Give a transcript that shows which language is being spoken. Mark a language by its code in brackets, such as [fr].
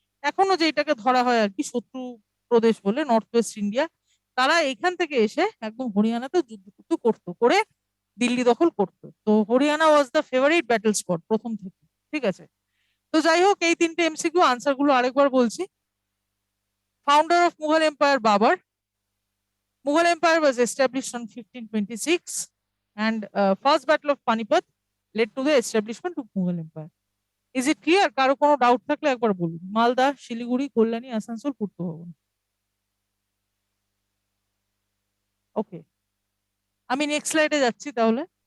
[bn] এখনো যেটাকে ধরা হয় আর কি শত্রু প্রদেশ বলে, নর্থ ওয়েস্ট ইন্ডিয়া। তারা এখান থেকে এসে একদম হরিয়ানাতে যুদ্ধ টুদ্ধ করতো, করে দিল্লি দখল করতো। তো Haryana [en] was the favourite battle spot [bn] প্রথম থেকে। ঠিক আছে, তো যাই হোক, এই তিনটে এমসিকিউ আনসার গুলো আরেকবার বলছি। [en] Founder of Mughal empire Babur. Mughal Empire was established on 1526, and first Battle of Panipat led to the establishment of Mughal Empire. Is it clear? [bn] কারো কোনো ডাউট থাকলে একবার বলুন। মালদা, শিলিগুড়ি, কল্যাণী, আসানসোল, পূর্ব ভবন। ওকে, আমি নেক্সট স্লাইডে যাচ্ছি তাহলে।